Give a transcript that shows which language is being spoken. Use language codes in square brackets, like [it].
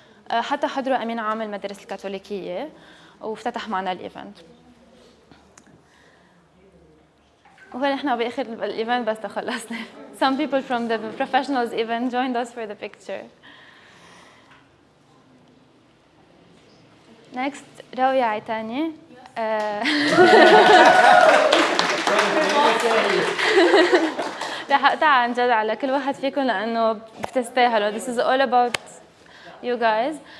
[ar] حتى حضروا امين عام المدارس الكاثوليكيه وافتتح معنا الايفنت. وهون احنا باخر الايفنت بس خلصنا. [en] Some people from the professionals even joined us for the picture. Next راوية عيتاني. [ar] رح اقطع عن جد على كل واحد فيكم لانه بتستاهلوا. [en] This is all about you guys.